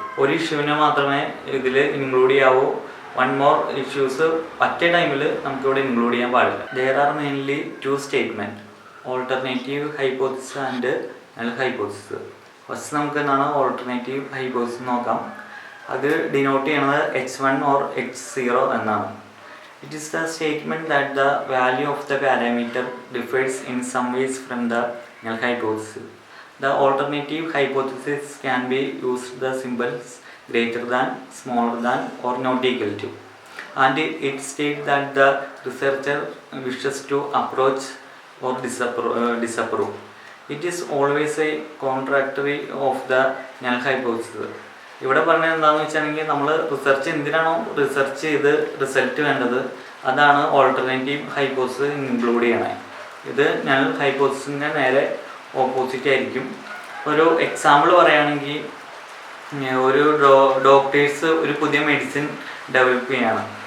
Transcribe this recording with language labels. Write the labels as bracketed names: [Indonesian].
[Malayalam] ഒരു ഇഷ്യൂവിനെ മാത്രമേ ഇതിൽ ഇൻക്ലൂഡ് ചെയ്യാവൂ. [English] one more issues [Malayalam] ഒറ്റ ടൈമിൽ നമുക്കിവിടെ ഇൻക്ലൂഡ് ചെയ്യാൻ പാടില്ല. [English] There are mainly two statement, alternative hypothesis and null hypothesis. [Malayalam] First നമുക്ക് എന്താണ് ഓൾട്ടർനേറ്റീവ് ഹൈപ്പോത്തിസിസ് നോക്കാം. അത് ഡിനോട്ട് ചെയ്യണത് H1 or H0 എന്നാണ്. [English] It is the statement that the value of the parameter differs in some ways from the null hypothesis. The alternative hypothesis can be used the symbols greater than, smaller than or not equal to, and it states that the researcher wishes to approach or disapprove. It is always a contradictory of the null hypothesis. [Malayalam] ഇവിടെ പറഞ്ഞത് എന്താണെന്ന് വെച്ചിട്ടുണ്ടെങ്കിൽ, നമ്മൾ research എന്തിനാണോ research ചെയ്ത് result വേണ്ടത് അതാണ് alternative hypothesis include ചെയ്യണേ. ഇത് നൾ ഹൈപ്പോത്തിസിസിൻ്റെ നേരെ ഓപ്പോസിറ്റ് ആയിരിക്കും. ഒരു എക്സാമ്പിൾ പറയുകയാണെങ്കിൽ, ഒരു ഡോക്ടേഴ്സ് ഒരു പുതിയ മെഡിസിൻ ഡെവലപ്പ് ചെയ്യാണ്.